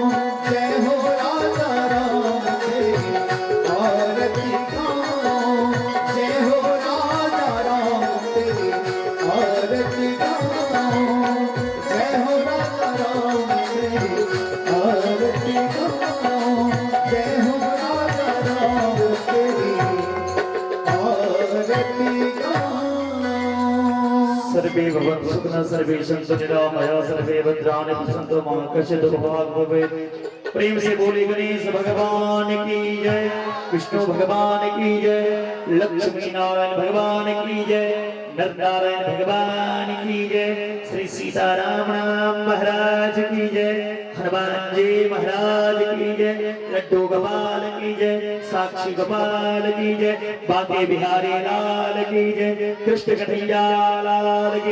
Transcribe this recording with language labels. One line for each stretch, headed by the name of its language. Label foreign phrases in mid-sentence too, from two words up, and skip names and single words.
Hindi: जय हो राजा राम तेरी आरती गाऊं, जय हो राजा राम तेरी आरती गाऊं, जय हो राजा राम तेरी आरती गाऊं, जय हो राजा राम तेरी आरती गाऊं।
Sanskrit: सर्वे भवन्तु सुखिनः, सर्वे सन्तु निरामया, सर्वे भद्राणि पश्यन्तु मा कश्चित् दुःखभाग् भवेत्।
Hindi: प्रेम से बोले गणेश भगवान की जय, विष्णु भगवान की जय, लक्ष्मी नारायण भगवान की जय, नर नारायण भगवान की जय, श्री सीताराम महाराज की जय, हनुमान जी महाराज की जय, लड्डू गोपाल की जय, साक्षी गोपाल की जय, बांके बिहारी लाल की जय, कृष्ण कन्हैया लाल की